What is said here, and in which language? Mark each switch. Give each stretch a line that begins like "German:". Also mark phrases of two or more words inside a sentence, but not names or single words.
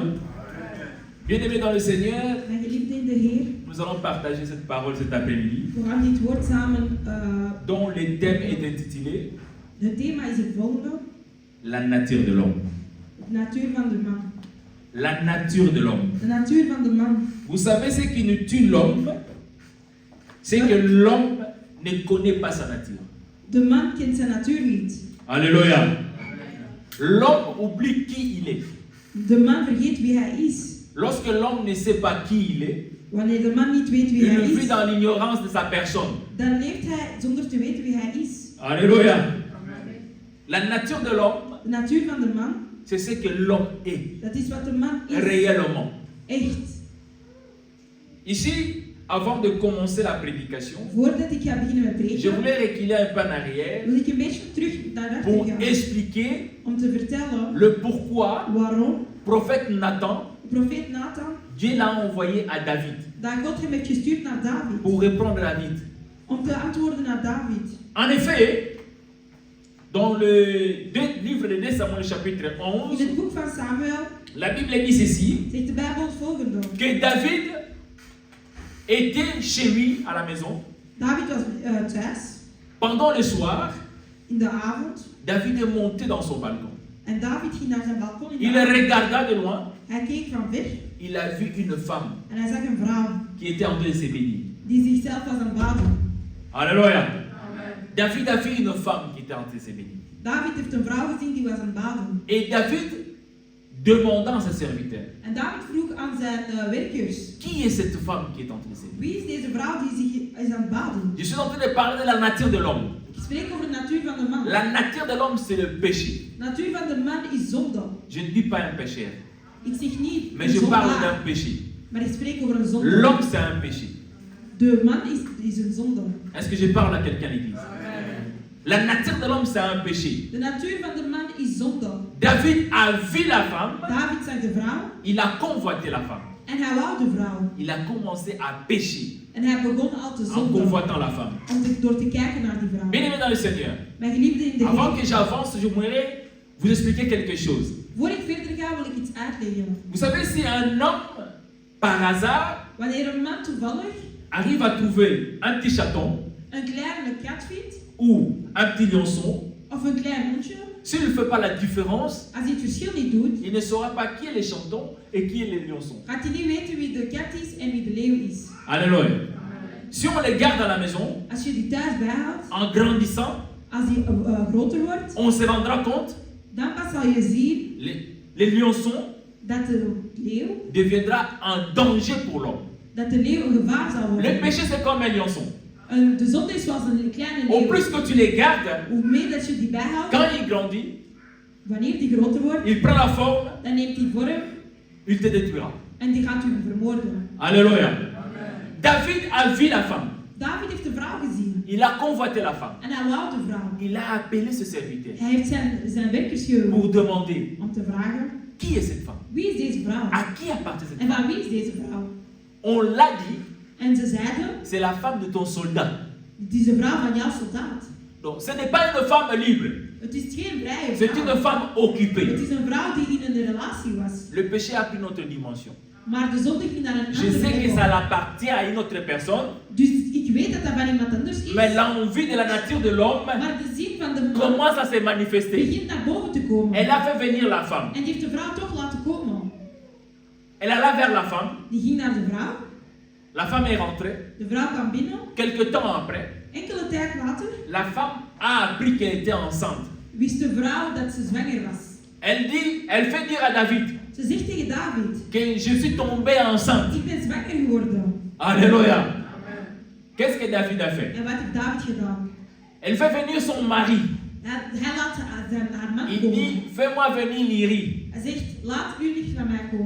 French: Bien-aimés dans le Seigneur, nous allons partager cette parole cet après-midi, dont le thème est intitulé la nature de l'homme. La nature de l'homme. Vous savez ce qui nous tue l'homme, c'est que l'homme ne connaît pas sa nature.
Dutch: De man kent zijn natuur niet.
French: Alléluia. L'homme oublie qui il est.
Dutch: De man vergeet wie hij is.
French: Lorsque l'homme ne sait pas qui il est,
Dutch: wanneer de man niet weet wie hij
French: il vit
Dutch: is,
French: dans l'ignorance de sa personne.
Dutch: Dan leeft hij zonder te weten wie hij is.
French: Alléluia. La nature de l'homme,
Dutch: de natuur van de man,
French: c'est ce que l'homme est.
Dutch: Dat is wat de man is.
French: Réellement.
Dutch: Echt.
French: Ici, avant de commencer la prédication,
Dutch: voordat ik ga beginnen met prediken,
French: je voulais reculer un peu en arrière
Dutch: wil ik een beetje terug naar achter
French: pour
Dutch: gaan,
French: expliquer
Dutch: om te vertellen
French: le pourquoi
Dutch: waarom
French: prophète Nathan,
Dutch: profeet Nathan,
French: Dieu l'a envoyé à David
Dutch: dat God hem heeft gestuurd naar David,
French: pour répondre à David.
Dutch: om te antwoorden naar David.
French: En effet, dans le livre de 2 Samuel chapitre
Dutch: In 11, het boek van Samuel
French: la Bible dit ceci,
Dutch: zegt de Bijbel het volgende.
French: que David était chez lui à la maison.
Dutch: David was thuis.
French: Pendant le soir,
Dutch: In de avond.
French: David est monté dans son balcon.
Dutch: En David ging naar zijn balkon.
French: Il regarda de loin.
Dutch: Hij keek van ver
French: il a vu une femme
Dutch: en hij zag een vrouw
French: qui était en train de se baigner.
Dutch: die zichzelf was aan het baden.
French: Alléluia. David a vu une femme qui était en train de se baigner.
Dutch: David heeft een vrouw gezien die was aan het baden.
French: Et David demanda à ses serviteurs,
Dutch: En David vroeg aan zijn werkers,
French: qui est cette femme qui est en train de se baigner?
Dutch: wie is deze vrouw die zich is aan het baden?
French: Je suis en train de parler de la nature de l'homme.
Dutch: Ik spreek over de natuur van de man.
French: La nature de l'homme, c'est le péché.
Dutch: De natuur van de man is zonde.
French: Je ne dis pas un pécheur,
Dutch: Ik zeg niet
French: mais
Dutch: een
French: je parle
Dutch: zondaar,
French: d'un péché.
Dutch: maar ik spreek over een zonde.
French: L'homme, c'est un péché.
Dutch: De man is een zonde.
French: Est-ce que je parle à quelqu'un à l'église? La nature de l'homme, c'est un péché.
Dutch: De natuur van de man is zonde.
French: David a vu la femme,
Dutch: David zag de vrouw
French: il a convoité la femme.
Dutch: en hij wou de vrouw.
French: Il a commencé à pécher
Dutch: En hij begon al te
French: en
Dutch: zonden
French: convoitant la femme.
Dutch: door te kijken naar die vrouw.
French: Bien-aimé dans le Seigneur,
Dutch: Mijn geliefde in de
French: avant
Dutch: Heer,
French: que j'avance, je voudrais vous expliquer quelque chose.
Dutch: voor ik verder ga wil ik iets uitleggen.
French: Vous savez, si un homme, par hasard,
Dutch: Wanneer een man toevallig
French: arrive à trouver un petit chaton
Dutch: een kleine kat vindt,
French: ou un petit lionçon,
Dutch: of een klein hondje,
French: s'il ne fait pas la différence,
Dutch: als hij het verschil niet doet,
French: il ne saura pas qui est le chaton et qui est le lionçon.
Dutch: gaat hij niet weten wie de kat is en wie de leeuw is.
French: Alléluia. Si on les garde à la maison,
Dutch: Als je die thuis bijhoudt,
French: en grandissant,
Dutch: als die groter wordt,
French: on se rendra compte,
Dutch: dan pas zal je zien
French: les lionçons
Dutch: dat de leeuw,
French: deviendra un danger pour l'homme.
Dutch: dat de leeuw een gevaar zal
French: Le
Dutch: worden.
French: péché, c'est comme un lionçon.
Dutch: De zonde is zoals een kleine
French: Au
Dutch: leeuw.
French: plus que tu les gardes,
Dutch: Hoe meer dat je die bijhoudt,
French: quand il grandit,
Dutch: wanneer die groter wordt,
French: il prend la forme,
Dutch: dan neemt die vorm
French: il te détruira.
Dutch: en die gaat u vermoorden.
French: Alléluia. David a vu la femme.
Dutch: David heeft de vrouw gezien
French: Il a convoité la femme.
Dutch: en hij wou de vrouw.
French: Il a appelé ce serviteur
Dutch: Hij heeft zijn werkers geroepen
French: pour demander
Dutch: om te vragen,
French: qui est cette femme?
Dutch: wie is deze vrouw?
French: À qui appartient cette
Dutch: En
French: femme?
Dutch: van wie is deze vrouw?
French: On l'a dit,
Dutch: En ze zeiden,
French: c'est la femme de ton soldat.
Dutch: het is de vrouw van jouw soldaat.
French: Donc ce n'est pas une femme libre,
Dutch: Het is geen vrije
French: c'est
Dutch: vrouw.
French: une femme
Dutch: Het
French: occupée.
Dutch: is een vrouw die in een relatie was.
French: Le péché a pris une autre dimension.
Dutch: Maar de zonde ging naar een
French: Je
Dutch: andere
French: sais que
Dutch: level.
French: ça appartient à une autre personne,
Dutch: Dus ik weet dat dat van iemand anders is.
French: mais l'envie de la nature de l'homme
Dutch: Maar de zin van de man
French: commence à se manifester.
Dutch: begint naar boven te komen.
French: Elle a fait venir la femme.
Dutch: En die heeft de vrouw toch laten komen.
French: Elle alla vers la femme.
Dutch: Die ging naar de vrouw.
French: La femme est rentrée.
Dutch: De vrouw kwam binnen.
French: Quelque temps après,
Dutch: Enkele tijd later
French: la femme a appris qu'elle était enceinte.
Dutch: wist de vrouw dat ze zwanger was.
French: Elle fait dire à David
Dutch: Ze zegt tegen David,
French: que je suis tombée enceinte.
Dutch: ik ben zwanger geworden.
French: Alléluia. Qu'est-ce que David a fait?
Dutch: En wat heeft David gedaan?
French: Elle fait venir son mari.
Dutch: Hij laat haar man
French: Il
Dutch: komen.
French: dit, fais-moi venir Niri.
Dutch: Hij zegt, laat uw licht naar mij komen.